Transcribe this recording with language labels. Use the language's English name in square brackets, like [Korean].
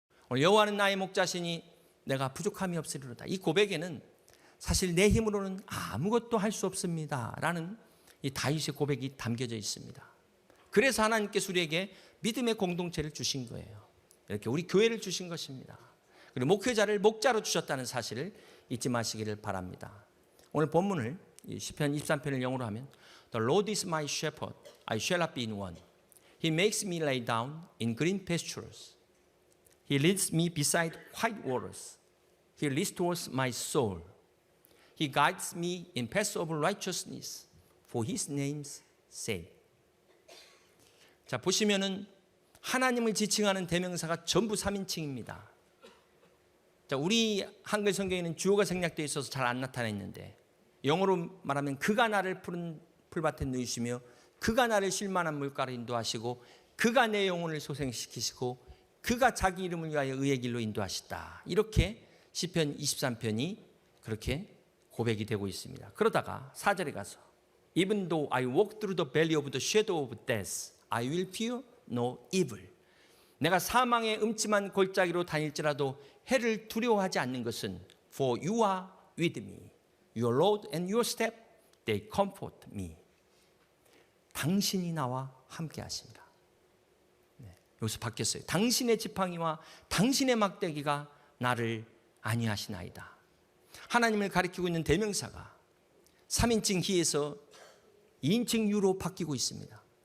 [Korean] 오늘 여호와는 나의 목자시니 내가 부족함이 없으리로다. 이 고백에는 사실 내 힘으로는 아무것도 할 수 없습니다 라는 이 다윗의 고백이 담겨져 있습니다. 그래서 하나님께서 우리에게 믿음의 공동체를 주신 거예요. 이렇게 우리 교회를 주신 것입니다. 그리고 목회자를 목자로 주셨다는 사실을 잊지 마시기를 바랍니다. 오늘 본문을 시편 23편을 영어로 하면 [English] The Lord is my shepherd, I shall not be in want. He makes me lie down in green pastures. He leads me beside quiet waters. He restores my soul. He guides me in paths of righteousness for His name's sake. [Korean] 자, 보시면은 하나님을 지칭하는 대명사가 전부 3인칭입니다. 자, 우리 한글 성경에는 주어가 생략되어 있어서 잘 안 나타나 있는데 영어로 말하면 그가 나를 푸른 풀밭에 누이시며 그가 나를 쉴만한 물가로 인도하시고 그가 내 영혼을 소생시키시고 그가 자기 이름을 위하여 의의 길로 인도하시다. 이렇게 시편 23편이 그렇게 고백이 되고 있습니다. 그러다가 4절에 가서 [English] Even though I walk through the valley of the shadow of death, I will fear no evil. [Korean] 내가 사망의 음침한 골짜기로 다닐지라도 해를 두려워하지 않는 것은 [English] For you are with me. Your rod and your staff, they comfort me. [Korean] 당신이 나와 함께 하십니다. 네, 여기서 바뀌었어요. 당신의 지팡이와 당신의 막대기가 나를 안위하시나이다. 하나님을 가리키고 있는 대명사가 3인칭 히에서 2인칭 유로 바뀌고 있습니다.